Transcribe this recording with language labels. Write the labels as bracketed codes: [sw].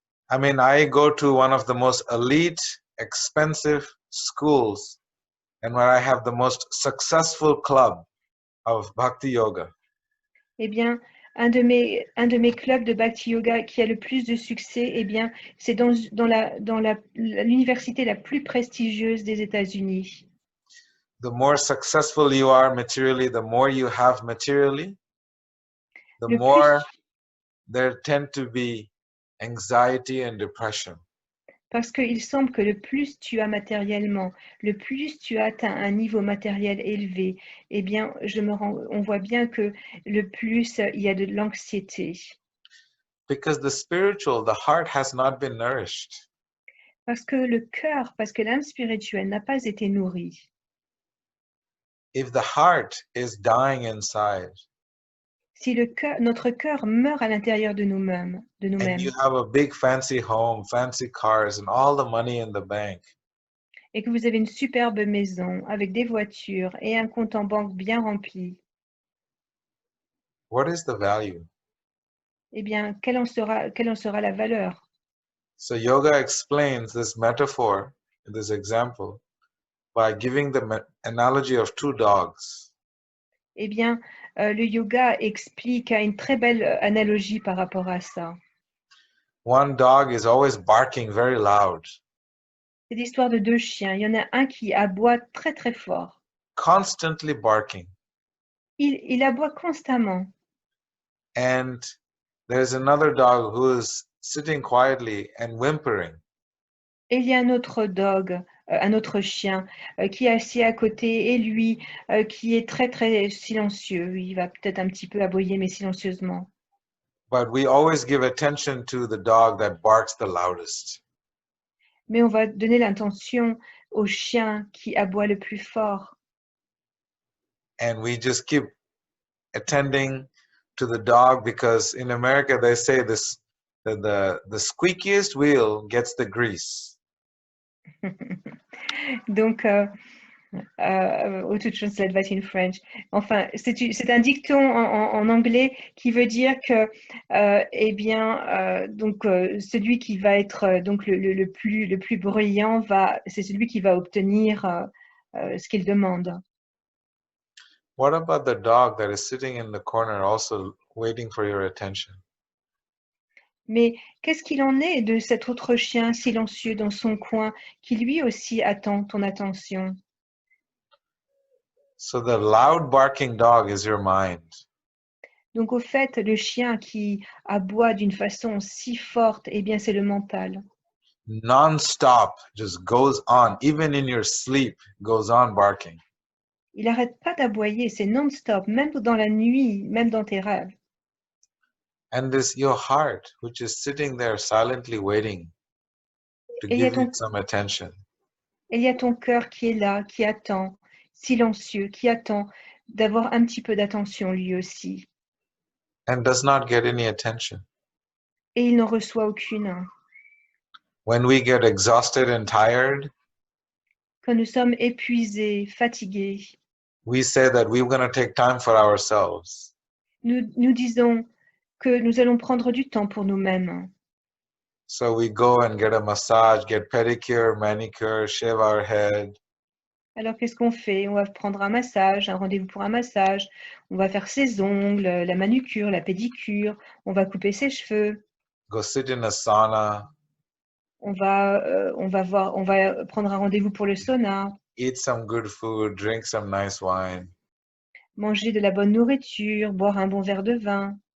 [en] I mean, I go to one of the most elite, expensive schools, and where I have the most successful club of Bhakti Yoga. [fr] Eh bien, un de mes clubs de Bhakti Yoga qui a le plus de succès, eh bien, c'est dans l'université la plus prestigieuse des États-Unis. [en] The more successful you are materially, the more you have materially, the [fr] Le [en] more [fr] plus, [en] there tend to be anxiety and depression. [fr] parce qu'il semble que le plus tu as matériellement, le plus tu as atteint un niveau matériel élevé, eh bien, on voit bien que le plus il y a de l'anxiété. [en] Because the spiritual, the heart has not been nourished. [fr] Parce que l'âme spirituelle n'a pas été nourrie. [en] If the heart is dying inside, [fr] Si notre cœur meurt à l'intérieur de nous-mêmes, [en] and you have a big fancy home, fancy cars, and all the money in the bank, [fr] et que vous avez une superbe maison avec des voitures et un compte en banque bien rempli, [en] what is the value? [fr] eh bien, quelle en sera la valeur? [en] So yoga explains this metaphor, this example, by giving the analogy of 2 dogs. [fr] Eh bien, le yoga explique à une très belle analogie par rapport à ça. [en] One dog is always barking very loud, [fr] C'est l'histoire de 2 chiens. Il y en a un qui aboie très très fort. [en] constantly barking. [fr] Il aboie constamment. [en] And there's another dog who is sitting quietly and whimpering. [fr] Et il y a un autre chien qui est assis à côté et lui qui est très très silencieux. Il va peut-être un petit peu aboyer mais silencieusement. [en] But we always give attention to the dog that barks the loudest. [fr] Mais on va donner l'attention au chien qui aboie le plus fort. [en] And we just keep attending to the dog because in America they say this that the squeakiest wheel gets the grease. [fr] Donc, [en] how to translate that in French? [fr] Enfin, c'est un dicton en anglais qui veut dire que, eh bien, donc celui qui va être donc le plus brillant c'est celui qui va obtenir ce qu'il demande. [en] What about the dog that is sitting in the corner also waiting for your attention? [fr] Mais qu'est-ce qu'il en est de cet autre chien silencieux dans son coin qui lui aussi attend ton attention? [en] So the loud barking dog is your mind. [fr] Donc au fait, le chien qui aboie d'une façon si forte, eh bien c'est le mental. [en] Non-stop, just goes on, even in your sleep, goes on barking. [fr] Il n'arrête pas d'aboyer, c'est non-stop, même dans la nuit, même dans tes rêves. [en] And this your heart, which is sitting there silently waiting to [fr] Et il y a [en] give you [fr] ton, [en] some attention. [fr] et il y a ton cœur qui est là, qui attend, silencieux, qui attend d'avoir un petit peu d'attention lui aussi. [en] And does not get any attention. [fr] Et il n'en reçoit aucune. [en] When we get exhausted and tired, [fr] Quand nous sommes épuisés, fatigués, [en] we say that we're going to take time for ourselves. [fr] nous disons que nous allons prendre du temps pour nous-mêmes. [en] So we go and get a massage, get pedicure, manicure, shave our head. [fr] Alors qu'est-ce qu'on fait? On va prendre un massage, un rendez-vous pour un massage, on va faire ses ongles, la manucure, la pédicure, on va couper ses cheveux, [en] Go sit in a sauna, [fr] on va prendre un rendez-vous pour le sauna, [en] eat some good food, drink some nice wine. [fr] manger de la bonne nourriture, boire un bon verre de vin.